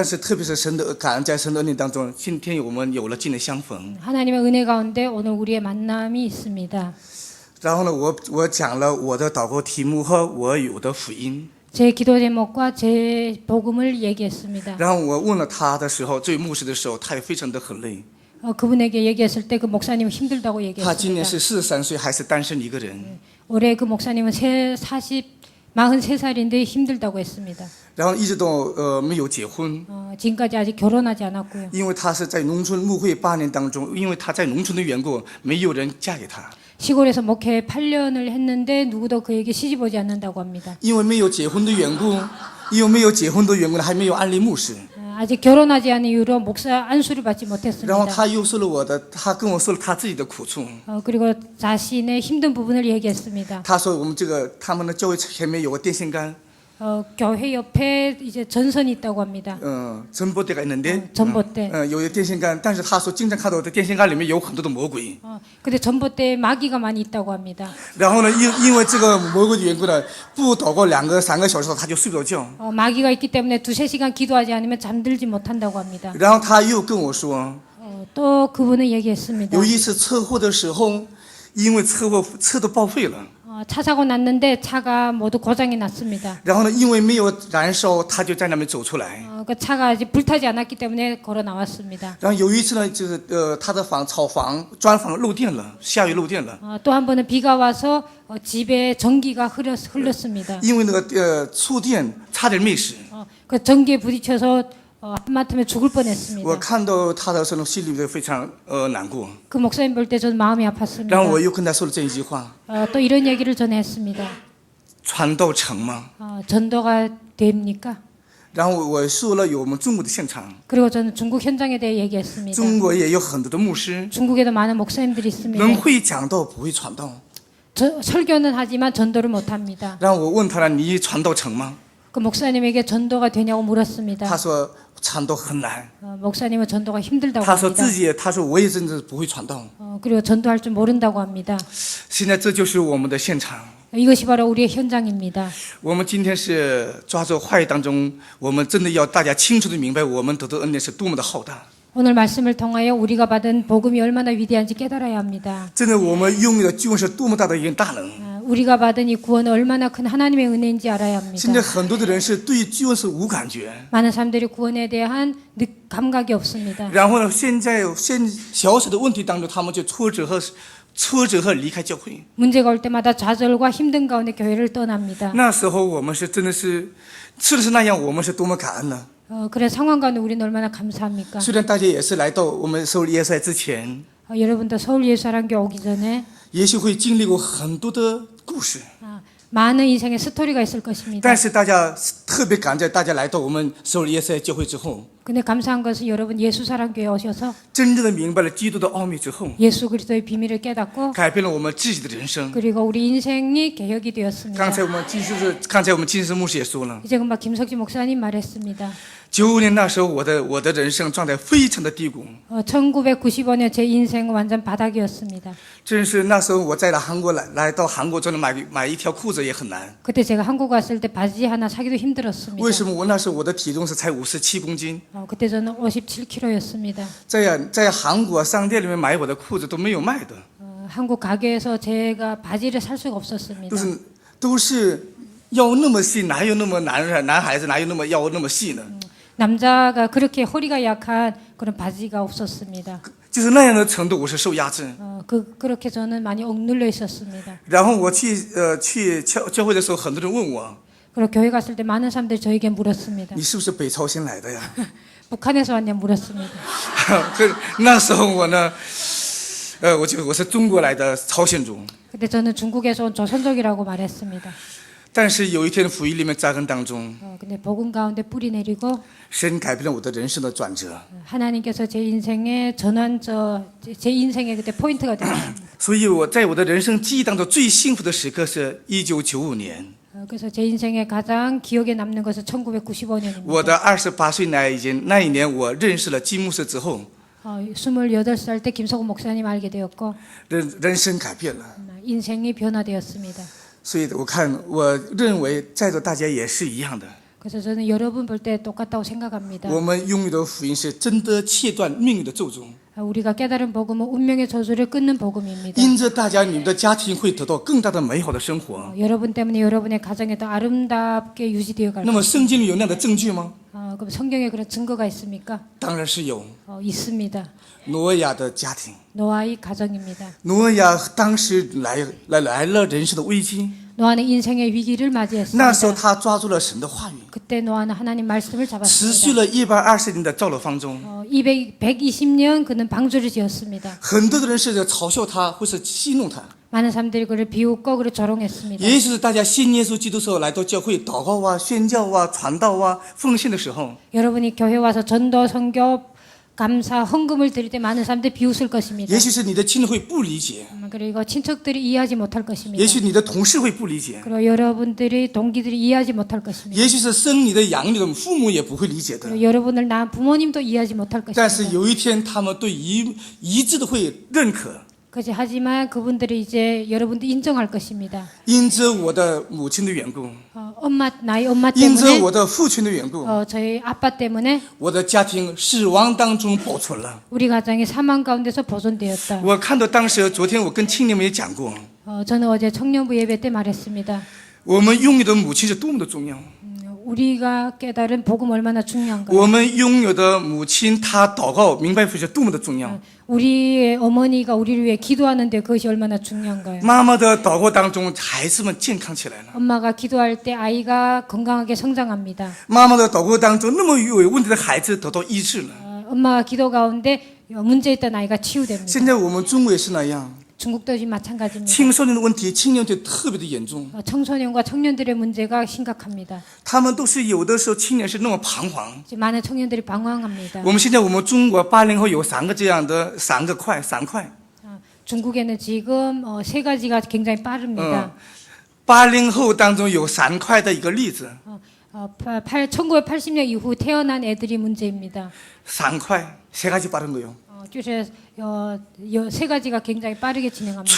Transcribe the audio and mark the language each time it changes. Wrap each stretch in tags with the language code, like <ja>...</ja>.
<zh>但是特别是感恩在神的恩典当中，今天我们有了今天相逢。</zh> <ko>하나님의 은혜 가운데 오늘 우리의 만남이 있습니다.</ko> <zh>然后呢，我讲了我的祷告题目和我有的福音。</zh> <ko>제 기도 제목과 제 복음을 얘기했습니다.</ko> <zh>然后我问了他的时候，这位牧師的时候，他也非常的很累。</zh> <ko>그분에게 얘기했을 때 그 목사님은 힘들다고</ko> <zh>他今年</zh> <ko>얘기했습니다.</ko> <zh>是43岁，还是单身一个人。</zh> <ko>올해 그 목사님은 43살인데 힘들다고 했습니다.</ko> <zh>然后一直都没有结婚，</zh> <ko>지금까지 아직 결혼하지 않았고요.</ko> <zh>因为他是在农村牧会8年当中，因为他在农村的缘故，没有人嫁给他。</zh> <ko>시골에서 목회 8년을 했는데 누구도 그에게 시집 오지 않는다고 합니다.</ko> <zh>因为没有结婚的缘故，因为没有结婚的缘故，还没有安利牧师。</zh> <ko>아직 결혼하지 않은 이유로 목사 안수를 받지</ko> <zh>然后他又说了他跟我说了他自己的苦处。</zh> <ko>그리고 자신의 힘든 부분을 얘기했습니다.</ko> <zh>他说我们他们的教会前面有个电线杆，</zh> <ko>교회 옆에 이제 전선이 있다고 합니다. 전봇대가 있는데, 전봇대.</ko> <zh>有个电线杆，但是他说经常看到的电线杆里面有很多的魔鬼。</zh> <ko>근데 전봇대에 마귀가 많이 있다고 합니다.</ko> <zh>然后呢，因为这个魔鬼的缘故呢，不祷告2个3个小时他就睡不着觉。</zh> <ko>마귀가 있기 때문에 2-3시간 기도하지 않으면 잠들지 못한다고 합니다.</ko> <zh>然后他又跟我说，</zh> <ko>또 그분은 얘기했습니다.</ko> <zh>有一次车祸的时候，因为车祸车都报废了。</zh> <ko>차 사고 났는데 차가 모두 고장이 났습니다.</ko> <zh>然后呢，因为没有燃烧，他就在那边走出来。</zh> <ko>그 차가 아직 불타지 않았기 때문에 걸어 나왔습니다.</ko> <zh>然后有一次呢，就是他的草房砖房漏电了，下雨漏电了。</zh> <ko>또 한 번은 비가 와서 집에 전기가 흘렀습니다.</ko> <zh>因为那个触电差点没死。</zh> <ko>그 전기에 부딪혀서 하마터면 죽을</ko> <zh>我</zh> <ko>뻔했습니다.</ko> <zh>看到他的时候，心里非常难过。</zh> <ko>그 목사님 볼 때 저는 마음이</ko> <zh>然后</zh> <ko>아팠습니다.</ko> <zh>我又跟他说了这一句话：</zh> <ko>또 이런 얘기를 전했습니다.</ko> <zh>传道成吗？</zh> <ko>전도가 됩니까?</ko> <zh>然后我说了有我们中国的现场，</zh> <ko>그리고 저는 중국 현장에 대해 얘기했습니다.</ko> <zh>中国也有很多的牧师，</zh> <ko>중국에도 많은 목사님들이 있습니다.</ko> <zh>人会讲道不会传道。</zh> <ko>설교는 하지만 전도를 못합니다.</ko> <zh>然后我问他了：你传道成吗？</zh> <ko>그 목사님에게 전도가 되냐고</ko> <zh>他</zh> <ko>물었습니다.</ko> <zh>说传道很难。</zh> <ko>목사님은 전도가 힘들다고</ko> <zh>他说</zh> <ko>합니다.</ko> <zh>自己，他说我也真的不会传道。</zh> <ko>그리고 전도할 줄 모른다고 합니다.</ko> <zh>现在这就是我们的现场。</zh> <ko>이것이 바로 우리의 현장입니다.</ko> <zh>我们今天是抓住话语当中，我们真的要大家清楚的明白，我们得到恩典是多么的浩大。</zh> <ko>오늘 말씀을 통하여 우리가 받은 복음이 얼마나 위대한지 깨달아야 합니다.</ko> <zh>真的，我们拥有的救恩是多么大的一个大能。</zh> <ko>우리가 받은 이 구원은 얼마나 큰 하나님의 은혜인지 알아야</ko> <zh>现在很多的人是对救恩是无感觉，</zh> <ko>많은 사람들이 구원에 대한 감각이 없습니다.</ko> <zh>然后呢，现小小的问题当中，他们就挫折和离开教会。</zh> <ko>문제가 올 때마다 좌절과 힘든 가운데 교회를 떠납니다.</ko> <zh>那时候我们是真的是那样，我们是多么感恩呢？</zh> <ko>그런 상황 가운데 우리는 얼마나 감사합니까?</ko> <zh>虽然大家也是来到我们受耶稣爱之前，</zh> <ko>여러분도 서울 예수사랑교 오기 전에</ko> <zh>也许会经历过很多的故事，</zh> <ko>많은 인생의 스토리가 있을 것입니다.</ko> <zh>但是大家特别感谢大家来到我们受耶稣爱教会之后，</zh> <ko>근데 감사한 것은 여러분 예수사랑교에 오셔서</ko> <zh>真正的明白了基督的奥秘之后，</zh> <ko>예수 그리스도의 비밀을 깨닫고</ko> <zh>改变了我们自己的人生。</zh> <ko>그리고 우리 인생이 개혁이 되었습니다.</ko> <zh>刚才我们金师牧师也说了，</zh> <ko>이제 금방 김석지 목사님 말했습니다.</ko> <zh>95年那时候，我的人生状态非常的低谷，</zh> <ko>1995년 제 인생은 완전 바닥이었습니다.</ko> <zh>真是那时候我在韩国来到韩国，真的买一条裤子也很难。</zh> <ko>그때 제가 한국 왔을 때 바지 하나 사기도 힘들었습니다.</ko> <zh>为什么我那时候我的体重是才57公斤，</zh> <ko>그때 저는 57kg였습니다.</ko> <zh>在韩国商店里面买我的裤子都没有卖的，</zh> <ko>한국 가게에서 제가 바지를 살 수가 없었습니다.</ko> <zh>都是腰那么细，哪有那么男孩子哪有那么腰那么细呢？</zh> <ko>남자가 그렇게 허리가 약한 그런 바지가 없었습니다.</ko> <zh>就是那样的程度，我是受压制。</zh> <ko>그렇게 저는 많이 억눌려 있었습니다.</ko> <zh>然后我去教会的时候，很多人问我，</zh> <ko>그리고 교회 갔을 때 많은 사람들이 저에게 물었습니다.</ko> <zh>你是不是北朝鲜来的呀？</zh> <ko>북한에서 왔냐 물었습니다.</ko> <zh>那时候我呢，我是中国来的朝鲜族。</zh> <ko>그때 저는 중국에서 온 조선족이라고 말했습니다.</ko> <zh>但是有一天福音里面扎根当中，</zh> <ko>근데 복음 가운데 뿌리 내리고</ko> <zh>神改变了我的人生的转折。</zh> <ko>하나님께서 제 인생의 제 인생의 그때 포인트가 되었습니다.</ko> <zh>所以我在我的人生记忆当中最幸福的时刻是1995年，</zh> <ko>그래서 제 인생에 가장 기억에 남는 것은 1995년입니다.</ko> <zh>我的28岁那一年，我认识了金牧师之后，</zh> <ko>28살 때 김석우 목사님 알게 되었고</ko> <zh>人生改变了。</zh> <ko>인생이 변화되었습니다.</ko> <zh>所以我认为在座大家也是一样的。</zh> <ko>그래서 저는 여러분 볼 때 똑같다고 생각합니다.</ko> <zh>我们拥有的福音是真的切断命运的咒诅。</zh> <ko>우리가 깨달은 복음은 운명의 저주를 끊는 복음입니다.</ko> <zh>因着大家，你们的家庭会得到更大的美好的生活。</zh> <ko>여러분 때문에 여러분의 가정이 더 아름답게 유지되어 갈</ko> <zh>那么圣经里有那样的证据吗？</zh> <ko>그럼 성경에 그런 증거가 있습니까?</ko> <zh>当然是有。</zh> <ko>있습니다.</ko> <zh>挪亚的家庭，</zh> <ko>노아의 가정입니다.</ko> <zh>挪亚当时来了人生的危机，</zh> <ko>노아는 인생의 위기를</ko> <zh>那时候</zh> <ko>맞이했습니다.</ko> <zh>他抓住了神的话语，</zh> <ko>그때 노아는 하나님 말씀을</ko> <zh>持续</zh> <ko>잡았습니다.</ko> <zh>了120年的造了方舟。</zh> <ko>120년 그는 방주를 지었습니다.</ko> <zh>很多的人是嘲笑他，或是戏弄他，</zh> <ko>많은 사람들이 그를 비웃고 그를 조롱했습니다.</ko> <zh>也许是大家信耶稣基督时候来到教会祷告啊、宣教啊、传道啊、奉献的时候，</zh> <ko>여러분이 교회 와서 전도, 선교, 감사, 헌금을 드릴 때 많은 사람들이 비웃을 것입니다.</ko> <zh>也许是你的亲人会不理解，</zh> <ko>그리고 친척들이 이해하지 못할 것입니다.</ko> <zh>也许你的同事会不理解，</zh> <ko>그리고 여러분들이 동기들이 이해하지 못할 것입니다.</ko> <zh>也许是生你的养你的父母也不会理解的。</zh> <ko>그리고 여러분을 낳은 부모님도 이해하지 못할</ko> <zh>但是</zh> <ko>것입니다.</ko> <zh>有一天，他们对一致的会认可，</zh> <ko>그렇지 하지만 그분들이 이제 여러분들 인정할 것입니다.</ko> <zh>因着我的母亲的缘故，</zh> <ko>나의 엄마</ko> <zh>因着</zh> <ko>때문에</ko> <zh>我的父亲的缘故，</zh> <ko>저희 아빠 때문에</ko> <zh>我的家庭死亡当中保存了。</zh> <ko>우리 가정이 사망 가운데서 보존되었다.</ko> <zh>我看到当时，昨天我跟青年们也讲过，</zh> <ko>저는 어제 청년부 예배 때 말했습니다.</ko> <zh>我们拥有的母亲是多么的重要。</zh> <ko>우리가 깨달은 복음 얼마나 중요한가요?</ko> <zh>我们拥有的母亲，她祷告明白福音是多么的重要。</zh> <ko>우리의 어머니가 우리를 위해 기도하는데 그것이 얼마나 중요한가요?</ko> <zh>妈妈的祷告当中，孩子们健康起来了。</zh> <ko>엄마가 기도할 때 아이가 건강하게 성장합니다.</ko> <zh>妈妈的祷告当中，那么有问题的孩子得到医治了。</zh> <ko>엄마가 기도 가운데 문제 있던 아이가 치유됩니다.</ko> <zh>现在我们中国也是那样，</zh> <ko>중국도 지금 마찬가지입니다.</ko> <zh>青少年的问题、青年问题特别的严重。</zh> <ko>청소년과 청년들의 문제가 심각합니다.</ko> <zh>他们都是有的时候青年是那么彷徨。</zh> <ko>지금 많은 청년들이 방황합니다.</ko> <zh>我们现在我们中国80后有3个这样的3块。</zh> <ko>중국에는 지금 3가지가 굉장히 빠릅니다.</ko> <zh>80后当中有3块的一个例子，</zh> <ko>1980년 이후 태어난 애들이 문제입니다.</ko> <zh>3块</zh> <ko>3가지 빠른 거요.</ko> <zh>就是</zh> <ko>세 가지가 굉장히 빠르게 진행합니다.</ko>